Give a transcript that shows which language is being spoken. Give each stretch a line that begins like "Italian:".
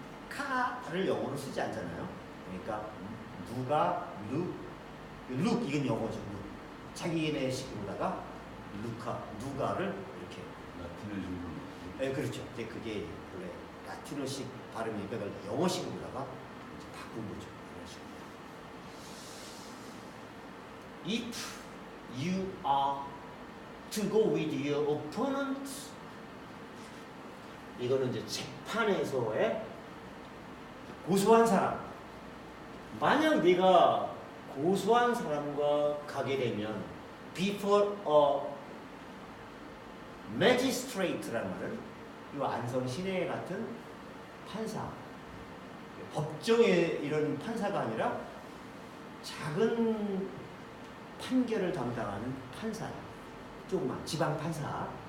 Korean: 카를 영어로 쓰지 않잖아요. 그러니까 누가, 룩 이건 영어죠. 룩. 자기네 식으로다가 루카, 누가를 이렇게 라틴어식으로. 네, 그렇죠. 이제 그게 원래 라틴어식 발음이 그걸 영어식으로다가 바꾼 거죠.
English: If you are to go with your opponent,
Korean: 이거는 이제 재판에서의 고소한 사람. 만약 네가 고소한 사람과 가게 되면
English: before a magistrate
Korean: 라는 말은 이 안성 시내 같은 판사, 법정에 이런 판사가 아니라 작은 판결을 담당하는 판사, 조그만 지방 판사.